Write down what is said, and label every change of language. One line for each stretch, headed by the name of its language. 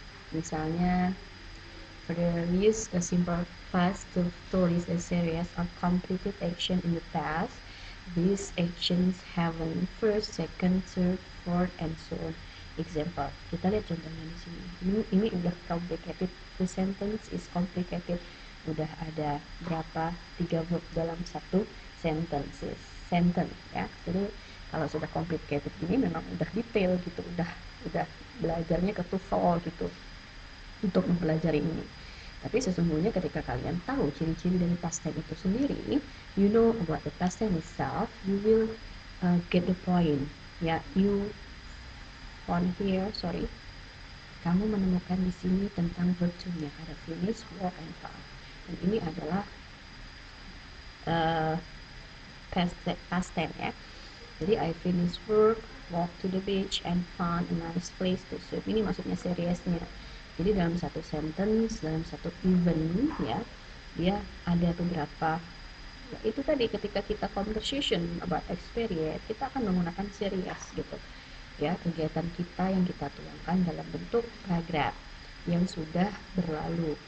Indonesian: Misalnya,
English: further use a simple past to list a series of completed action in the past. These actions happen first, second, third, fourth, and so on. Example,
Indonesian: kita lihat contohnya di sini. Ini udah complicated.
English: The sentence is complicated.
Indonesian: Udah ada berapa 3 verb dalam satu sentence ya. Jadi kalau sudah complicated ini memang udah detail gitu, udah belajarnya ke TOEFL gitu untuk mempelajari ini. Tapi sesungguhnya ketika kalian tahu ciri-ciri dari past tense itu sendiri,
English: you know about the past tense itself, you will get the point.
Indonesian: Ya,
English: you on here,
Indonesian: kamu menemukan di sini tentang verb to-nya, ada finish, walk, and found. Dan ini adalah past tense ya. Jadi
English: I finish work, walk to the beach, and found a nice place to swim.
Indonesian: Ini maksudnya seriesnya. Jadi dalam satu sentence, dalam satu event ya, dia ada beberapa. Ya, itu tadi ketika kita
English: conversation about experience,
Indonesian: kita akan menggunakan series gitu. Ya, kegiatan kita yang kita tuangkan dalam bentuk paragraf yang sudah berlalu.